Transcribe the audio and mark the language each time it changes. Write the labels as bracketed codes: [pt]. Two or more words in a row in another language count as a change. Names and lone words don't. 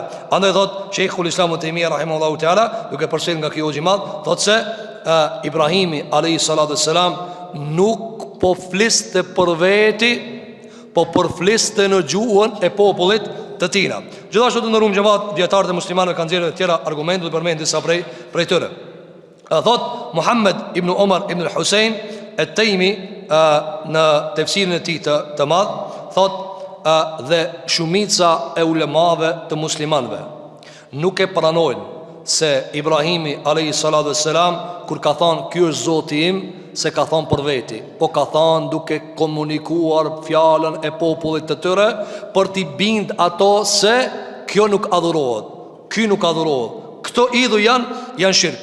[sq] Andaj thot Sheikhul Islam Utaimi [ar] رحمه الله تعالى, [sq] duke përsëritur nga ky hoxh i madh, thot se Ibrahimi [ar] عليه السلام [sq] nuk po fliste për veti, po përfliste në gjuhën e popullit të tina. Gjithashtu të ndërum xhamat, dietarët e muslimanëve kanë nxjerrë tjera argumente, do përmend disa prej tyre. Thot Muhammed ibn Umar ibn al-Husayn at-Taymi në tefsirin e tij të madh, thot dhe shumica e ulemave të muslimanëve nuk e pranojnë se Ibrahimi a.s. kur ka thonë ky është Zoti im, se ka thonë për veti, po ka thonë duke komunikuar fjalën e popullit të tyre për t'i bind ato se kjo nuk adhurohet, ky nuk adhurohet, këto idhuj janë shirk.